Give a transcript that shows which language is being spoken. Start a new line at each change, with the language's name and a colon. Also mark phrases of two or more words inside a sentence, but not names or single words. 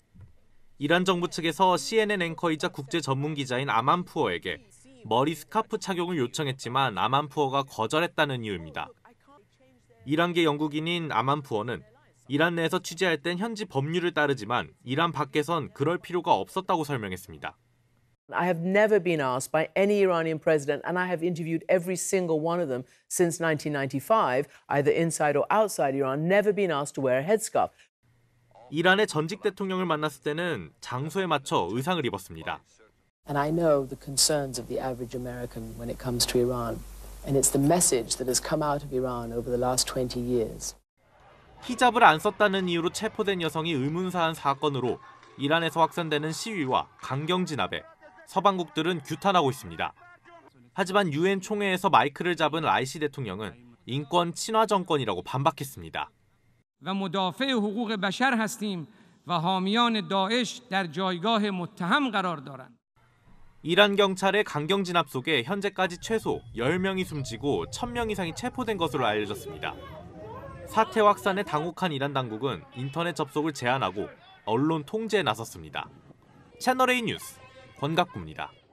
Korean: 이란 정부 측에서 CNN 앵커이자 국제 전문 기자인 아만푸어에게 머리 스카프 착용을 요청했지만 아만푸어가 거절했다는 이유입니다. 이란계 영국인인 아만푸어는 이란 내에서 취재할 땐 현지 법률을 따르지만 이란 밖에선 그럴 필요가 없었다고 설명했습니다.
English: I have never been asked by any Iranian president, and I have interviewed every single one of them since 1995, either inside or outside Iran, never been asked to wear a headscarf.
Korean: 이란의 전직 대통령을 만났을 때는 장소에 맞춰 의상을 입었습니다.
English: And I know the concerns of the average American when it comes to Iran, and it's the message that has come out of Iran over the last 20 years.
Korean: 히잡을 안 썼다는 이유로 체포된 여성이 의문사한 사건으로 이란에서 확산되는 시위와 강경 진압에 서방국들은 규탄하고 있습니다. 하지만 유엔 총회에서 마이크를 잡은 라이시 대통령은 인권 친화 정권이라고 반박했습니다.
Persian: و مدافع حقوق بشر هستیم و حامیان داعش در جایگاه متهم قرار دارند.
Korean: 이란 경찰의 강경 진압 속에 현재까지 최소 10명이 숨지고 1000명 이상이 체포된 것으로 알려졌습니다. 사태 확산에 당혹한 이란 당국은 인터넷 접속을 제한하고 언론 통제에 나섰습니다. 채널A 뉴스 권갑구입니다.